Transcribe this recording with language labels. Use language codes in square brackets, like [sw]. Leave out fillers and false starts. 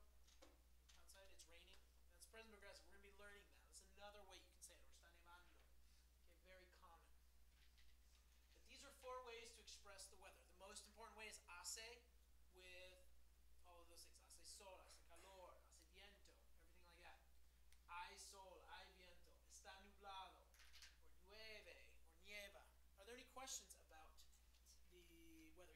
[en] Outside it's raining. That's present progressive. We're going to be learning that. That's another way you can say it. Or [es] está nevando. [en] Okay, very common. But these are 4 ways to express the weather. The most important way is hace with all of those things. [es] Hace sol, hace calor, hace viento, [en] everything like that. [es] Hay sol, hay viento, está nublado, or llueve, or nieva. [en] Are there any questions about the weather?